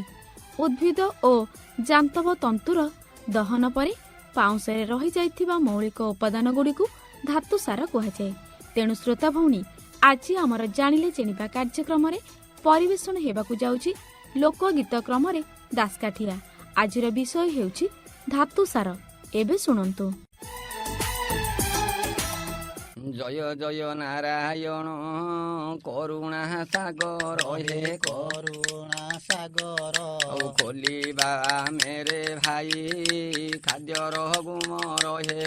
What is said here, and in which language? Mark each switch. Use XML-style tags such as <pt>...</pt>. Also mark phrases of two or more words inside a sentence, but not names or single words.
<or>ଉଦ୍ଭିଦ ଓ ଜାନ୍ତବ ତନ୍ତୁର ଦହନ ପରେ ପାଉଁଶରେ ରହି ଯାଇଥିବା ମୌଳିକ ଉପାଦାନ ଗୁଡ଼ିକୁ ଧାତୁ ସାର କୁହାଯାଏ। ତେଣୁ ଶ୍ରୋତା ଭଉଣୀ, ଆଜି ଆମର ଜାଣିଲେ ଚିହ୍ନିବା କାର୍ଯ୍ୟକ୍ରମ ରେ ପରିବେଷଣ ହେବାକୁ ଯାଉଛି ଲୋକଗୀତ କ୍ରମ ରେ ଦାସକାଠିଆ। ଆଜିର ବିଷୟ ହେଉଛି ଧାତୁ ସାର। ଏବେ ଶୁଣନ୍ତୁ। ଜୟ ଜୟ ନାରାୟଣ କରୁଣା ସାଗର ହେ କରୁଣା ସାଗର ଖୋଲିବା ମେରେ ଭାଇ ଖାଦ୍ୟର ଗୁମର ହେ</or>